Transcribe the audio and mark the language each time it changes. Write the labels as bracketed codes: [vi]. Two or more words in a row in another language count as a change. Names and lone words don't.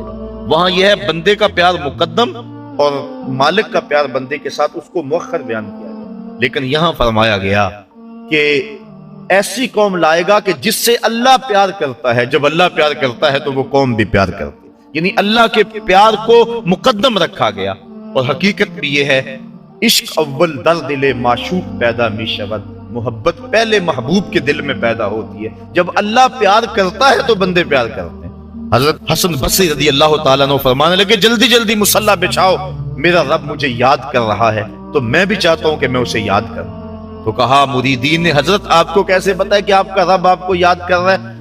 [ur] وہاں یہ ہے بندے کا پیار مقدم اور مالک کا پیار بندے کے ساتھ، اس کو مؤخر بیان کیا گیا، لیکن یہاں فرمایا گیا کہ ایسی قوم لائے گا کہ جس سے اللہ پیار کرتا ہے، جب اللہ پیار کرتا ہے تو وہ قوم بھی پیار کرتی ہے، یعنی اللہ کے پیار کو مقدم رکھا گیا۔ اور حقیقت بھی یہ ہے [fa] عشق اول در دل معشوق پیدا می شود، [ur] محبت پہلے محبوب کے دل میں پیدا ہوتی ہے، جب اللہ پیار کرتا ہے تو بندے پیار کرتے ہیں۔ حضرت حسن بصری [ar] رضی اللہ تعالیٰ عنہ [ur] فرمانے لگے جلدی جلدی مصلی بچھاؤ، میرا رب مجھے یاد کر رہا ہے تو میں بھی چاہتا ہوں کہ میں اسے یاد کروں۔ تو کہا مریدین نے حضرت آپ کو کیسے پتا ہے کہ آپ کا رب آپ کو یاد کر رہا ہے؟